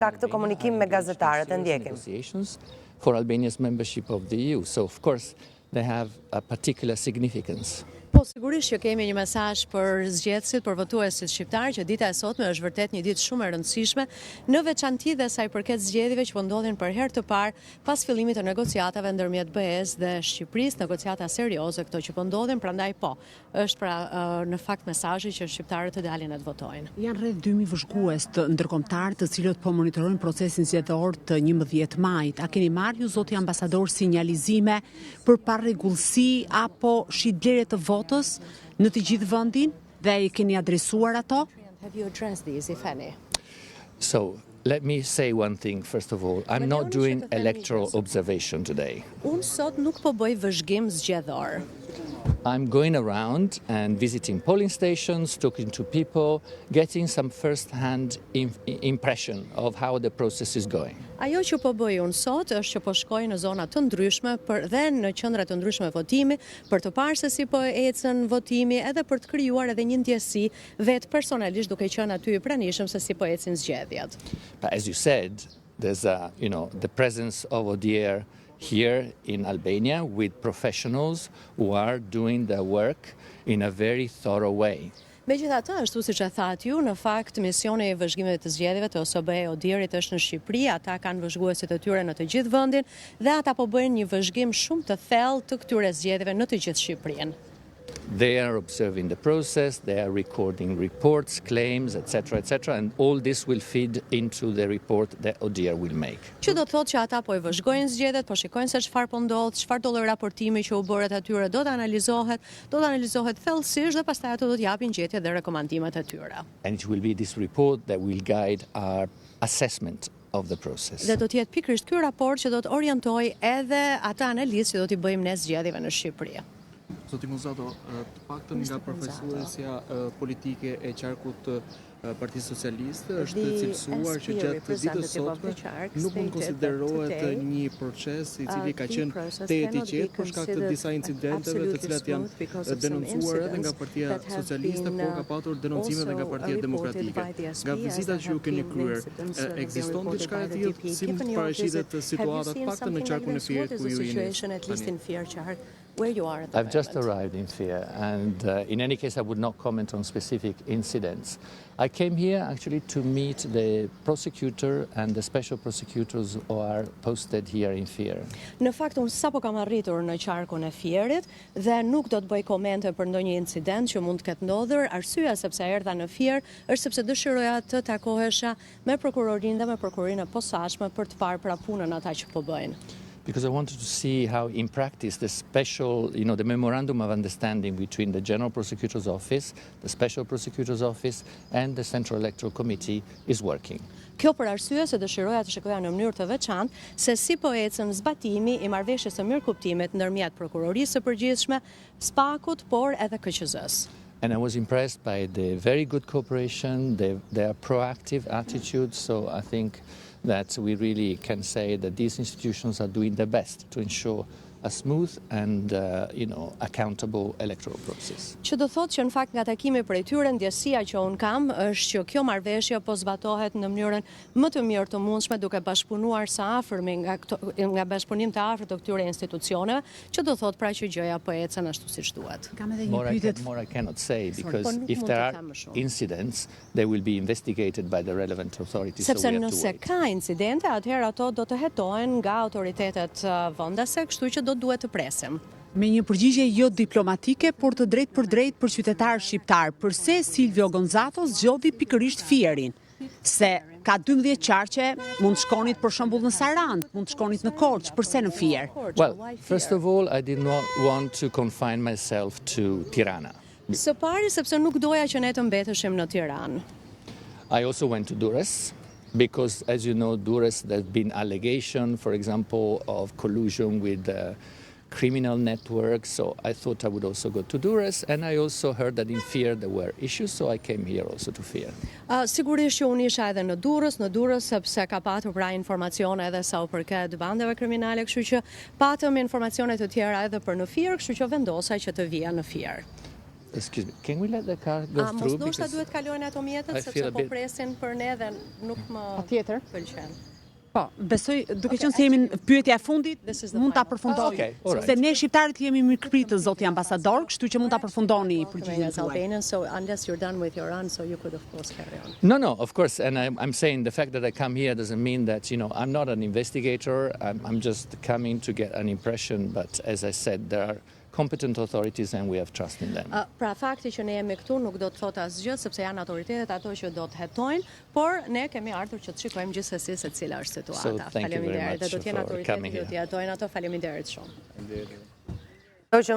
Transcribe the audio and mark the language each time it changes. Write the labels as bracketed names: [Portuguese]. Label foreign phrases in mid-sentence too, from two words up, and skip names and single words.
[Albanian] Ka këtë komunikim me gazetarët, e ndjekim. [English] For Albania's membership of the EU, so of course they have a particular significance. [Albanian] Po sigurisht që kemi një mesazh për zgjedhësit, për votuesit shqiptar, që dita e sotme është vërtet një ditë shumë e rëndësishme, në veçanti dhe sa i përket zgjedhjeve që po ndodhin për herë të parë pas fillimit të negociatave ndërmjet BE-s dhe Shqipërisë, negociata serioze këto që po ndodhin, prandaj po, është pra në fakt mesazhi që shqiptarët të dalin të votojnë. Janë rreth 2000 vëzhgues të ndërkombëtar të cilët po monitorojnë procesin zgjedhor të 11 majit. A keni marrë ju zoti ambasador sinjalizime për parregullsi apo shitblerje të votës në të gjithë vendin dhe I keni adresuar ato? [English] Have you addressed these, if any? So, let me say one thing first of all. I'm not doing electoral observation today. [Albanian] Unë sot nuk po bëj vëzhgim zgjedhor. [English] I'm going around and visiting polling stations, talking to people, getting some first-hand impression of how the process is going. [Albanian] Ajo që po bëj unë sot është që po shkoj në zona të ndryshme dhe në qendra të ndryshme votimi për të parë se si po ecën votimi edhe për të krijuar edhe një ndjesi vetë personalisht duke qenë aty I pranishëm se si po ecin zgjedhjet. [English] But as you said, there's the presence of ODIHR here in Albania with professionals who are doing their work in a very thorough way. [Albanian] Megjithatë, ashtu siç e thatë ju, në fakt misioni I vëzhgimeve të zgjedhjeve të OSBE ODIHR-it është në Shqipëri, ata kanë vëzhguesit e tyre në të gjithë vendin dhe ata po bëjnë një vëzhgim shumë të thellë të këtyre zgjedhjeve në të gjithë Shqipërinë. [English] They are observing the process, they are recording reports, claims, etc., and all this will feed into the report that ODIHR will make. [Albanian] Që do të thotë që ata po I vëzhgojnë zgjedhjet, po shikojnë se çfarë po ndodh, çfarë do lloj raportimi që u bëret atyre do të analizohet thellësisht dhe pastaj ato do të japin gjetje dhe rekomandimet e tyre. [English] And it will be this report that will guide our assessment of the process. [Albanian] Dhe do të jetë pikërisht ky raport që do të orientojë edhe atë analizë që do t'i bëjmë ne zgjedhjeve në Shqipëri. Zoti Muzato, të paktën nga përfaqësuesja politike e qarkut Partisë Socialiste është cilësuar që gjatë ditës sotme nuk mund konsiderohet një proces I cili ka qenë te etiqet për shkak të disa incidenteve të cilat janë denoncuar edhe nga Partia Socialiste, por ka patur denoncime edhe nga Partia Demokratike. Nga vizitat që ju keni kryer, ekziston diçka e tillë, si mund të paraqitet situata të paktën në qarkun e Fierit ku ju jeni? [English] I've just arrived in Fier, and in any case, I would not comment on specific incidents. I came here actually to meet the prosecutor and the special prosecutors who are posted here in Fier. [Albanian] Në fakt, unë sapo kam arritur në qarkun e Fierit dhe nuk do të bëj komente për ndonjë incident që mund të ketë ndodhur. Arsyeja sepse erdha në Fier është sepse dëshiroja të takohesha me prokurorinë dhe me prokurorinë e posaçme për të parë pra punën ata që po bëjnë. [English] Because I wanted to see how in practice the special, the memorandum of understanding between the General Prosecutor's Office, the Special Prosecutor's Office and the Central Electoral Committee is working. [Albanian] Kjo për arsye se dëshiroja të shikoja në mënyrë të veçantë se si po ecën zbatimi I marrëveshjes së mirëkuptimit ndërmjet prokurorisë së përgjithshme, SPAK-ut, por edhe KQZ-s. [English] And I was impressed by the very good cooperation, their proactive attitude, so I think that we really can say that these institutions are doing their best to ensure a smooth and accountable electoral process. [Albanian] Që do thotë që në fakt nga takimi prej tyre ndjesia që un kam është që kjo marrëveshje po zbatohet në mënyrën më të mirë të mundshme duke bashkëpunuar së afërmi nga bashkëpunim të afërt të këtyre institucioneve, që do thotë pra që gjëja po ecën ashtu siç duhet. Kam edhe një pyetje. [English] More I cannot say because if there are incidents, they will be investigated by the relevant authorities. [Albanian] Sepse nëse ka incidente, atëherë ato do të hetohen nga autoritetet vendase, kështu që do duhet të presim. Me një përgjigje jo diplomatike, por të drejtë për drejtë për qytetarë shqiptar, përse Silvio Gonzato zgjodhi pikërisht Fierin? Se ka 12 qarqe, mund të shkonit për shembull në Sarand, mund të shkonit në Korçë, përse në Fier? [English] Well, first of all, I did not want to confine myself to Tirana. [Albanian] Së pari sepse nuk doja që ne të mbeteshim në Tiranë. [English] I also went to Durrës. Because, as you know, Durrës, there's been allegation, for example, of collusion with criminal networks, so I thought I would also go to Durrës, and I also heard that in Fier there were issues, so I came here also to Fier. [Albanian] Sigurisht që unë isha edhe në Durrës sepse ka patur pra informacione edhe sa u përket bandeve kriminale, kështu që patëm informacione të tjera edhe për në Fier, kështu që vendosa që të vija në Fier. [English] Excuse me, can we let the car go [Albanian] Mos [English] through? [Albanian] ndoshta [English] Because [Albanian] duhet kalojnë ato mjetet [English] I [Albanian] sepse [English] feel a [Albanian] po [English] bit- [Albanian] presin për ne dhe nuk më Tjetër. pëlqen. Po, besoj, duke qenë se jemi në pyetja e fundit, [English] This is the [Albanian] mund ta [English] final. [Albanian] përfundoj. [English] Okay, all right. [Albanian] Se ne shqiptarët jemi mirëpritë zoti ambasador, kështu që mund ta përfundoni përgjigjen [English] As [Albanian] tuaj. [English] Albanian, so unless you're done with your answer, you could of course carry on. No, of course, and I'm saying the fact that I come here doesn't mean that, I'm not an investigator. I'm just coming to get an impression, but as I said, there are competent authorities and we have trust in them. [Albanian] Pra fakti që ne jemi këtu nuk do të thotë asgjë sepse janë autoritetet ato që do të hetojnë, por ne kemi ardhur që të shikojmë gjithsesi se cila është situata. [English] So, thank you very [Albanian] Faleminderit. [English] much [Albanian] Dhe do të jenë [English] for [Albanian] autoritetet [English] coming [Albanian] që do të [English] here. [Albanian] hetojnë ato. Faleminderit shumë. Shoqëm